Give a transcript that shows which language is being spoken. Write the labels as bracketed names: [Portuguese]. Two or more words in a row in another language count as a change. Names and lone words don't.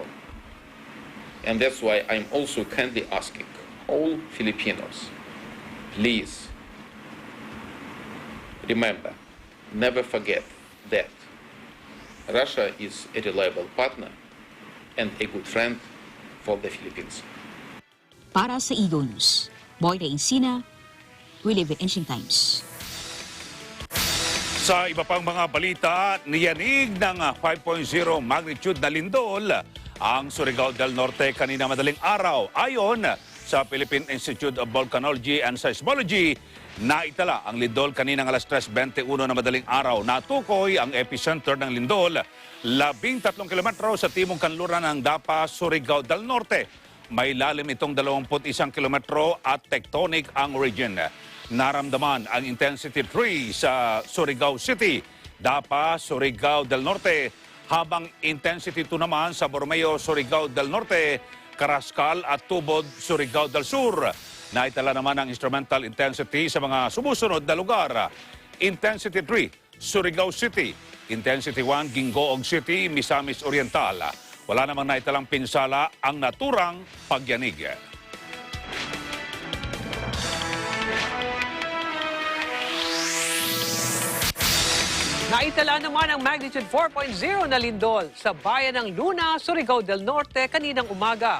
[English] And that's why I'm also kindly asking all Filipinos, please remember, never forget that Russia is a reliable partner and a good friend for the Philippines. [Filipino] Para sa Eagle News, Boy na Insina, [English] we live in ancient times. [Filipino] Sa iba pang mga balita, niyanig ng 5.0 magnitude na lindol ang Surigao del Norte kanina madaling araw. Ayon sa Philippine Institute of Volcanology and Seismology, naitala ang lindol kaninang alas 3:21 na madaling araw. Natukoy ang epicenter ng lindol 13 kilometro sa timong kanluran ng Dapa, Surigao del Norte. May lalim itong 21 kilometro at tectonic ang region. Naramdaman ang intensity 3 sa Surigao City, Dapa, Surigao del Norte, habang intensity 2 naman sa Borromeo, Surigao del Norte, Carrascal at Tubod, Surigao del Sur. Naitala naman ang [English] instrumental intensity [Filipino] sa mga sumusunod na lugar. Intensity 3, Surigao City. Intensity 1, Gingoog City, Misamis Oriental. Wala namang naitalang pinsala ang naturang pagyanig. Naitala naman ang magnitude 4.0 na lindol sa bayan ng Luna, Surigao del Norte kaninang umaga.